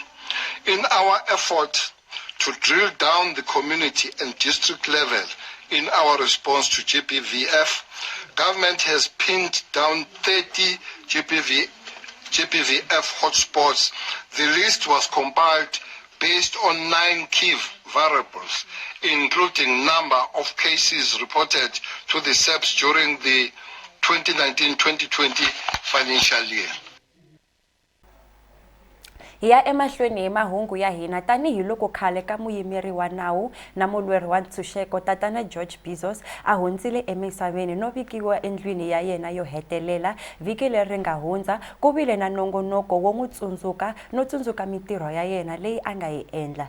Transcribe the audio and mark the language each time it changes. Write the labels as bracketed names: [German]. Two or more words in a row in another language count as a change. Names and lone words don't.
[English] In our effort to drill down the community and district level in our response to GBVF, government has pinned down 30 GBVF hotspots. The list was compiled based on 9 key variables, including number of cases reported to the SAPS during the 2019-2020 financial year. [Tsonga] Hi ya emahlweni hi mahungu ya hina tanihi loko khale ka muyimeri wa nawu na mulweri wa ntshunxeko tatana George Bizos a hundzile emisaveni no vikiwa endlwini ya yena yo hetelela vhiki leri nga hundza ku vile na nongonoko wo n'wi tsundzuka no tsundzuka mitirho ya yena leyi a nga yi endla.